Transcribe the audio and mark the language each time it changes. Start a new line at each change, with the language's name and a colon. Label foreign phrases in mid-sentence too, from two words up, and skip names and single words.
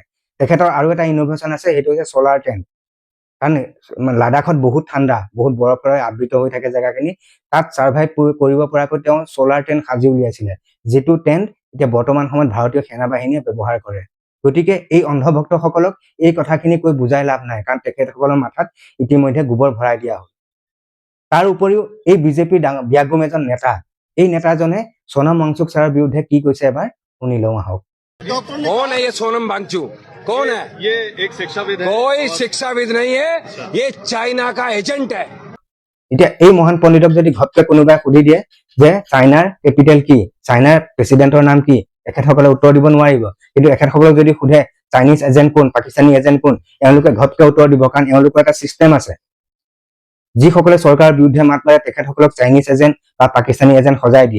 Assamese: তেখেতৰ আৰু এটা ইনোভেশ্যন আছে, সেইটো হৈছে
English: solar tent.
Assamese: কাৰণ লাডাখত বহুত ঠাণ্ডা, বহুত বৰফেৰে আবৃত হৈ থাকে জেগাখিনি, তাত ছাৰ্ভাইভ কৰিব পৰাকৈ তেওঁ
English: solar tent
Assamese: সাজি উলিয়াইছিলে, যিটো টেণ্ট এতিয়া বৰ্তমান সময়ত ভাৰতীয় সেনাবাহিনীয়ে ব্যৱহাৰ কৰে। গতিকে এই অন্ধভক্তসকলক এই কথাখিনি কৈ বুজাই লাভ নাই, কাৰণ তেখেতসকলৰ মাথাত ইতিমধ্যে গোবৰ ভৰাই দিয়া হ'ল। তাৰ উপৰিও এই বিজেপিৰ ব্যাগুম এজন নেতা, এই নেতাজনে সোনম ৱাংচুক ছাৰৰ বিৰুদ্ধে কি কৈছে এবাৰ শুনি লওঁ আহক।
Hindi: कौन है ये सोनम वांगचुक? कौन है ये? एक शिक्षाविद है। कोई शिक्षाविद नहीं है, ये चाइना का एजेंट है।
Assamese: এতিয়া এই মহান পণ্ডিতক যদি ঘপকে কোনোবাই সুধি দিয়ে যে চাইনাৰ কেপিটেল কি, চাইনাৰ প্ৰেচিডেণ্টৰ নাম কি, এখেতসকলে উত্তৰ দিব নোৱাৰিব। কিন্তু এখেতসকলক যদি সোধে
English: Chinese agent
Assamese: কোন,
English: Pakistani agent
Assamese: কোন, এওঁলোকে ঘপকে উত্তৰ দিব, কাৰণ এওঁলোকৰ এটা চিষ্টেম আছে। যিসকলে চৰকাৰৰ বিৰুদ্ধে মাত মাৰে তেখেতসকলক
English: Chinese agent
Assamese: বা
English: Pakistani agent
Assamese: সজাই দিয়ে।